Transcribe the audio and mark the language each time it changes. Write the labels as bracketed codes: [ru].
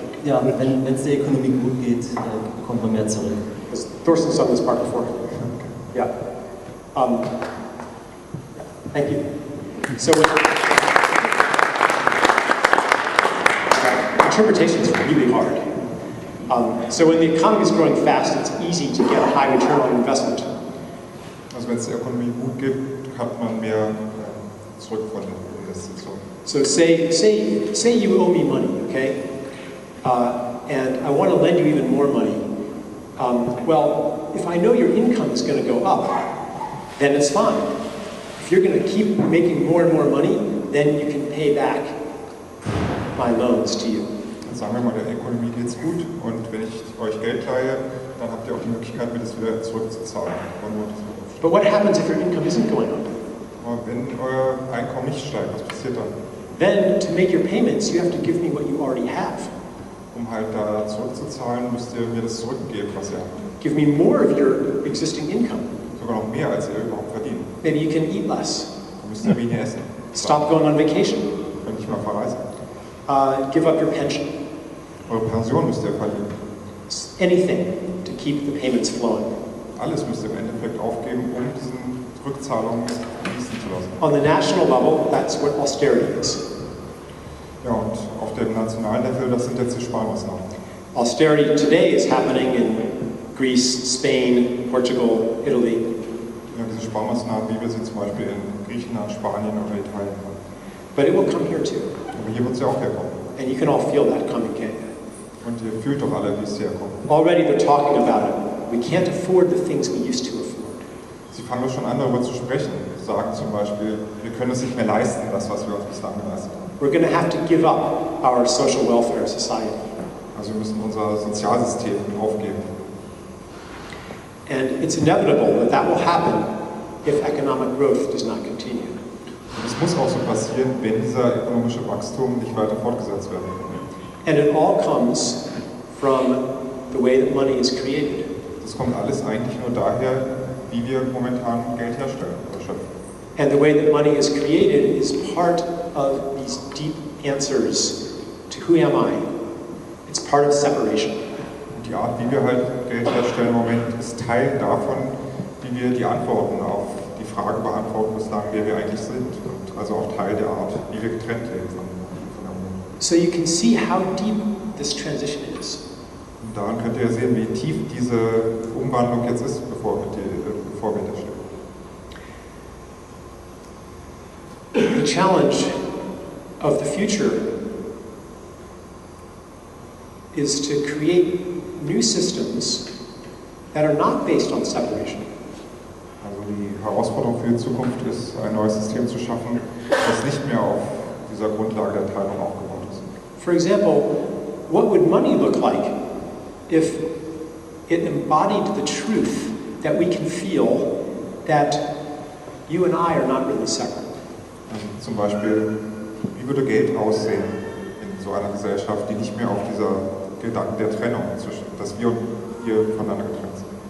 [de] Ja, wenn es der Ökonomie gut geht, kommt man mehr zurück. [en] Because Thorsten's done this part before. Yeah. Thank you. So interpretation is really hard. So when the economy is growing fast, it's easy to get a high return on investment. [de] Also wenn es der Ökonomie gut geht, hat man mehr zurück von den Investitionen. [en] So say you owe me money, okay? And I want to lend you even more money. Well, if I know your income is going to go up, then it's fine. If you're going to keep making more and more money, then you can pay back my loans to you. [de] Sagen wir mal, der Ökonomie geht's gut und wenn ich euch Geld leihe, dann habt ihr auch die Möglichkeit, mir das wieder zurückzuzahlen. [en] But what happens if your income isn't going up? [de] Aber wenn euer Einkommen nicht steigt, was passiert dann? [en] Then to make your payments, you have to give me what you already have. [de] Um halt da zurückzuzahlen, müsst ihr mir das zurückgeben, was ihr habt. [en] Give me more of your existing income. [de] Sogar noch mehr, als ihr überhaupt verdient. [en] Maybe you can eat less. [de] Dann müsst ihr weniger essen. [en] Stop going on vacation. [de] Könnt nicht mal verreisen. [en] Give up your pension. [de] Eure Pension müsst ihr verlieren. [en] Anything to keep the payments flowing. [de] Alles müsst ihr im Endeffekt aufgeben, um diesen Rückzahlungen fließen zu lassen. [en] On the national level, that's what austerity is. [de] Ja, und auf dem nationalen Level, das sind jetzt die Sparmaßnahmen. [en] Austerity today is happening in Greece, Spain, Portugal, Italy. [de] Ja, diese Sparmaßnahmen, wie wir sie zum Beispiel in Griechenland, Spanien oder Italien haben. [en] But it will come here too. [de] Aber hier wird es ja auch herkommen. [en] And you can all feel that coming, can't you? [de] Und ihr fühlt doch alle, wie es herkommt. [en] Already they're talking about it. We can't afford the things we used to afford. [de] Sie fangen doch schon an, darüber zu sprechen. Sagen zum Beispiel, wir können es nicht mehr leisten, das, was wir uns bislang geleistet haben. [en] We're going to have to give up our social welfare society. [de] Also wir müssen unser Sozialsystem aufgeben. [en] And it's inevitable that that will happen if economic growth does not continue. [de] Und es muss auch so passieren, wenn dieser ökonomische Wachstum nicht weiter fortgesetzt werden kann. [en] And it all comes from the way that money is created. [de] Das kommt alles eigentlich nur daher, wie wir momentan Geld herstellen oder schöpfen. [en] And the way that money is created is part of these deep answers to who am I? It's part of separation. [de] Und die Art, wie wir halt Geld herstellen im Moment, ist Teil davon, wie wir die Antworten auf die Frage beantworten müssen, wer wir eigentlich sind. Und also auch Teil der Art, wie wir getrennt leben von der Welt. [en] So you can see how deep this transition is. [de] Und daran könnt ihr ja sehen, wie tief diese Umwandlung jetzt ist, bevor wir da stehen. [en] The challenge of the future is to create new systems that are not based on separation. [de] Also die Herausforderung für die Zukunft ist, ein neues System zu schaffen, das nicht mehr auf dieser Grundlage der Teilung aufgebaut ist. [en] For example, what would money look like if it embodied the truth that we can feel that you and I are not really separate? [de] Also zum Beispiel, wie würde Geld aussehen in so einer Gesellschaft, die nicht mehr auf dieser Gedanken der Trennung zwischen, dass wir hier voneinander getrennt sind?